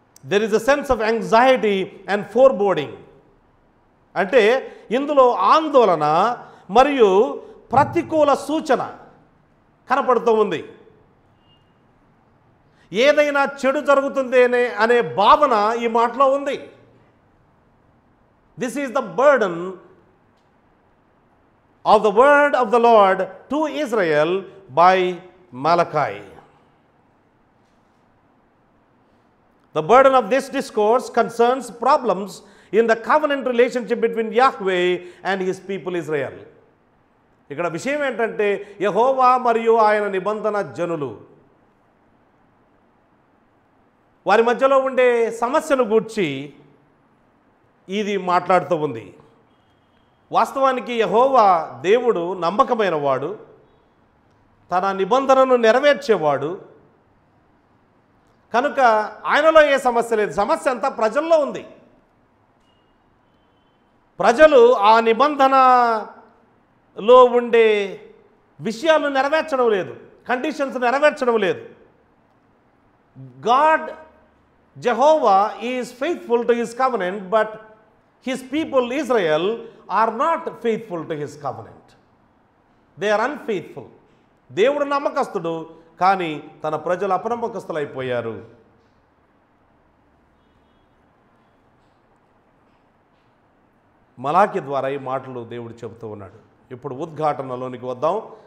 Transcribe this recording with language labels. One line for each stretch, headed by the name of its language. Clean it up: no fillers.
English: There is a sense of anxiety and foreboding.
Telugu: అంటే ఇందులో ఆందోళన మరియు ప్రతికూల సూచన కనపడుతూ ఉంది. ఏదైనా చెడు జరుగుతుంది అనే భావన ఈ మాటలో ఉంది.
English: This is the burden of the word of the Lord to Israel by Malachi. The burden of this discourse concerns problems in the covenant relationship between Yahweh and his people Israel.
Telugu: ఇక్కడ విషయం ఏంటంటే యెహోవా మరియు ఆయన నిబంధన జనులు వారి మధ్యలో ఉండే సమస్యను గూర్చి ఇది మాట్లాడుతూ ఉంది. వాస్తవానికి యెహోవా దేవుడు నమ్మకమైన వాడు, తన నిబంధనను నెరవేర్చేవాడు. కనుక ఆయనలో ఏ సమస్య లేదు. సమస్య అంతా ప్రజల్లో ఉంది. ప్రజలు ఆ నిబంధనలో ఉండే విషయాలు నెరవేర్చడం లేదు, కండిషన్స్ నెరవేర్చడం లేదు.
English: God Jehovah is faithful to his covenant, but his people Israel are not faithful to his covenant. They are unfaithful.
Telugu: దేవుడు నమ్మకస్తుడు, కానీ తన ప్రజలు అపనమ్మకస్తులైపోయారు. మలాకి ద్వారా ఈ మాటలు దేవుడు చెబుతూ ఉన్నాడు. ఇప్పుడు ఉద్ఘాటనలోనికి వద్దాం.